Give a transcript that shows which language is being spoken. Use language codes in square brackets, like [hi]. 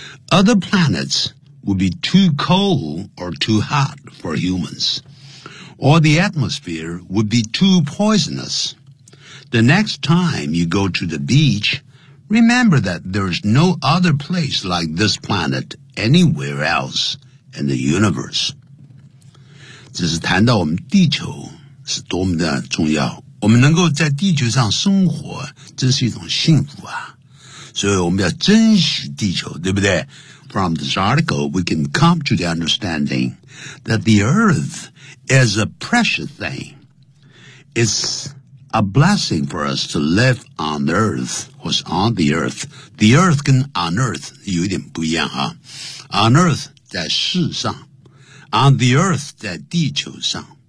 [en] Other planets would be too cold or too hot for humans, or the atmosphere would be too poisonous. The next time you go to the beach, remember that there's no other place like this planet anywhere else in the universe. [zh] 这是谈到我们地球是多么的重要，我们能够在地球上生活真是一种幸福啊，所以我们要珍惜地球，对不对？ [en] From this article, we can come to the understanding that the earth is a precious thing. It's a blessing for us to live on earth, what's on the earth. The earth [zh] 跟 [en] on earth [zh] 有点不一样啊。 [en] On earth [zh] 在世上， [en] on the earth [zh] 在地球上。